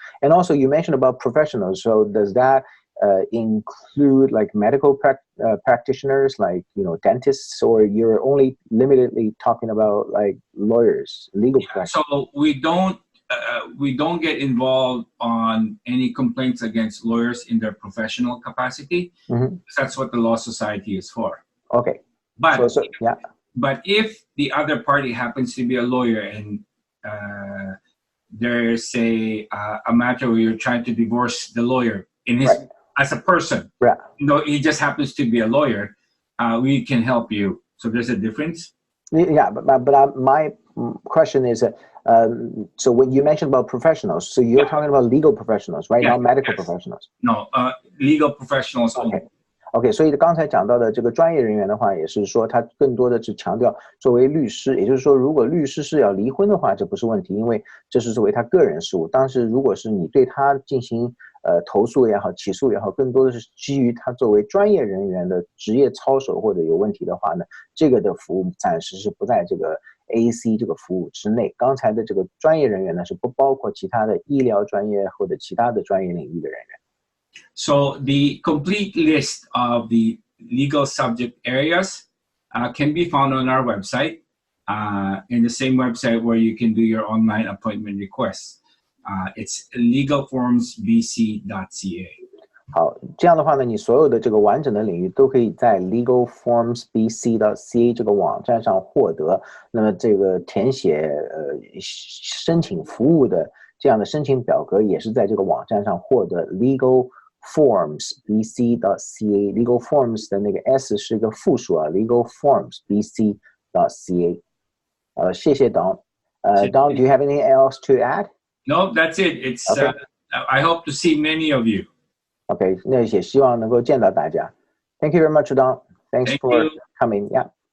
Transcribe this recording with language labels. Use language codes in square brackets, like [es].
[en] And also you mentioned about professionals, so does that include like medical practitioners, like dentists, or you're only limitedly talking about like lawyers, legal professionals? So we don't get involved on any complaints against lawyers in their professional capacity. Mm-hmm. That's what the Law Society is for. Okay. But yeah. But if the other party happens to be a lawyer and there's a matter where you're trying to divorce the lawyer in his as a person, he just happens to be a lawyer, we can help you. So there's a difference. Yeah, but my question is, so when you mentioned about professionals, so you're talking about legal professionals, right? Yeah, Not medical professionals. No, legal professionals only. [zh] OK， 所以刚才讲到的这个专业人员的话，也是说他更多的是强调作为律师，也就是说，如果律师是要离婚的话，这不是问题，因为这是作为他个人事务。但是如果是你对他进行投诉也好、起诉也好，更多的是基于他作为专业人员的职业操守或者有问题的话呢，这个的服务暂时是不在这个 AAC 这个服务之内。刚才的这个专业人员呢，是不包括其他的医疗专业或者其他的专业领域的人员。 [en] So the complete list of the legal subject areas can be found on our website, in the same website where you can do your online appointment requests. It's legalformsbc.ca. [zh] 好，这样的话呢，你所有的这个完整的领域都可以在 legalformsbc.ca 这个网站上获得。那么这个填写申请服务的这样的申请表格也是在这个网站上获得 legalformsbc.ca。legal forms 的那个 s 是一个复数啊 legalformsbc.ca。谢谢 Don。 [en] Don, do you have anything else to add? No, that's it. It's okay. I hope to see many of you. [zh] OK， 那也希望能够见到大家。 [en] Thank you very much, Don. Thanks for coming. Yeah.